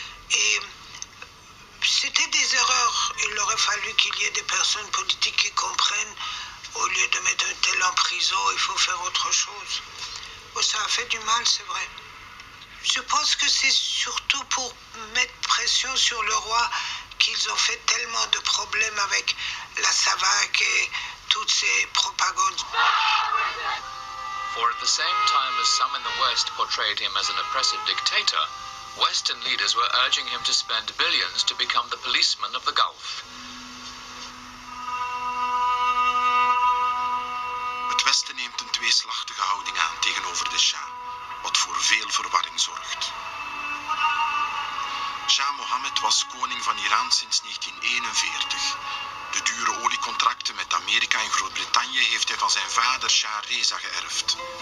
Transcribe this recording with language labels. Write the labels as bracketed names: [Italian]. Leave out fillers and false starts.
[French] Et c'était des erreurs. Il aurait fallu qu'il y ait des personnes politiques qui comprennent, au lieu de mettre un tel en prison, il faut faire autre chose. Oh, ça a fait du mal, c'est vrai. Je pense que c'est surtout pour mettre pression sur le roi qu'ils ont fait tellement de problèmes avec la SAVAK et toutes ces propagandes. [English] For at the same time as some in the West portrayed him as an oppressive dictator, Western leaders were urging him to spend billions to become the policeman of the Gulf. [Dutch] Het Westen neemt een tweeslachtige houding aan tegenover de Shah, wat voor veel verwarring zorgt. Shah Mohammed was koning van Iran sinds 1941. De dure oliecontracten met Amerika en Groot-Brittannië heeft hij van zijn vader Shah Reza geërfd.